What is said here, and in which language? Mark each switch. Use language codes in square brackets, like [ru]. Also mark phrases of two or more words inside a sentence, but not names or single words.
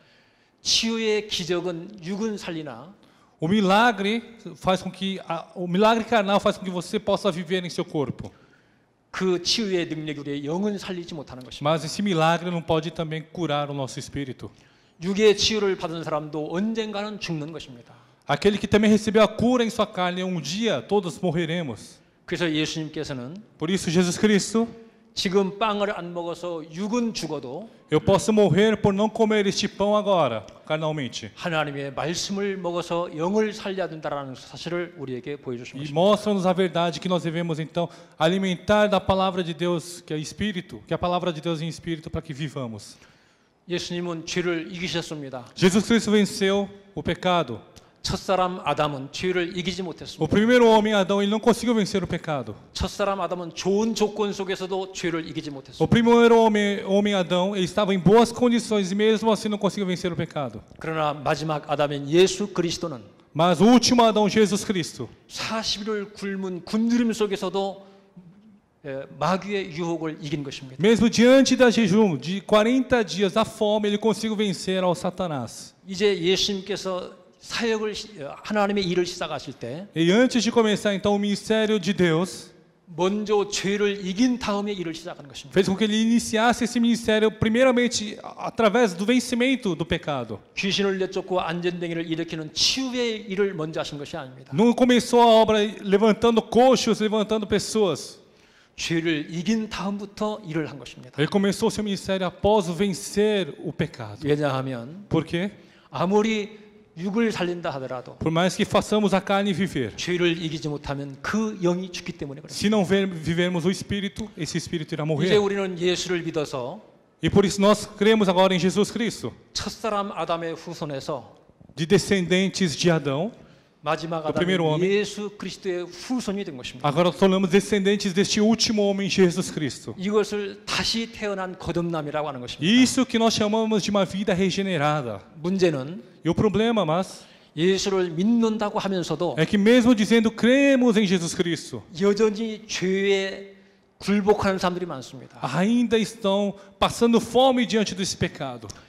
[ko] 치유의 기적은 육은 살리나 [pt] O milagre faz com que o milagre carnal faz com que você possa viver em seu corpo. [ko] 그 치유의 능력이 우리의 영은 살리지 못하는 것입니다. [pt] Mas esse milagre não pode também curar o nosso espírito. [ko] 육의 치유를 받은 사람도 언젠가는 죽는 것입니다. [pt] Aquele que também recebeu a cura em sua carne, um dia todos morreremos. [ko] 그래서 예수님께서는 [pt] Por isso Jesus Cristo, [ko] 지금 빵을 안 먹어서 육은 죽어도 [pt] Eu posso morrer por não comer este pão agora, carnalmente. [ko] 하나님의 말씀을 먹어서 영을 살려야 된다라는 사실을 우리에게 보여주신 [pt] E [ko] 것입니다. [pt] mostra-nos a verdade que nós devemos então alimentar da palavra de Deus, que é espírito, que é a palavra de Deus em espírito para que vivamos. [ko] 예수님은 죄를 이기셨습니다. [pt] Jesus Cristo venceu o pecado. [ko] 첫사람 아담은 죄를 이기지 [pt] O [ko] 못했습니다. [pt] primeiro homem, Adão, ele não conseguiu vencer o pecado. [ko] 첫사람 아담은 좋은 조건 속에서도 죄를 이기지 [pt] O [ko] 못했습니다. [pt] primeiro homem Adão, ele estava em boas condições e mesmo assim não conseguiu vencer o pecado. [ko] 그러나 마지막 아담인 예수 그리스도는 [pt] Mas o último Adão, Jesus Cristo, [ko] 40일을 굶은 굶주림 속에서도 마귀의 유혹을 이긴 것입니다. [pt] mesmo diante da jejum de 40 dias da fome, ele conseguiu vencer ao Satanás. [ko] 이제 예수님께서 사역을 하나님의 일을 시작하실 때 [pt] E antes de começar então o ministério de Deus, [ko] 먼저 죄를 이긴 다음에 일을 시작하는 것입니다. [pt] fez com que ele iniciasse esse ministério primeiramente através do vencimento do pecado. [ko] 귀신을 내쫓고 안전뱅이를 일으키는 치유의 일을 먼저 하신 것이 아닙니다. [pt] Não começou a obra levantando coxos, levantando pessoas. [ko] 죄를 이긴 다음부터 일을 한 것입니다. [pt] Ele começou seu ministério após vencer o pecado. [ko] 왜냐하면 [pt] Por quê? [ko] 아무리 육을 살린다 하더라도 [pt] Por mais que façamos a carne viver, [ko] 죄를 이기지 못하면 그 영이 죽기 때문에 그렇습니다. [pt] se não vivermos o Espírito, esse Espírito irá [ko] 이제 [pt] morrer. [ko] 우리는 예수를 믿어서 [pt] E por isso nós cremos agora em Jesus Cristo, [ko] 첫사람 아담의 후손에서 [pt] de descendentes de Adão. [ko] 마지막 [pt] primeiro [ko] 아담인 [pt] homem. [ko] 예수 그리스도의 후손이 된 것입니다. [pt] Agora nós tornamos descendentes deste último homem, Jesus Cristo. [ko] 이것을 다시 태어난 거듭남이라고 하는 것입니다. [pt] Isso que nós chamamos de uma vida regenerada. [ko] 문제는 [pt] E o problema, mas, [ko] 예수를 믿는다고 하면서도 [pt] é que mesmo dizendo cremos em Jesus Cristo, [ko] 여전히 죄에 굴복하는 사람들이 많습니다. [pt] ainda estão passando fome diante desse pecado.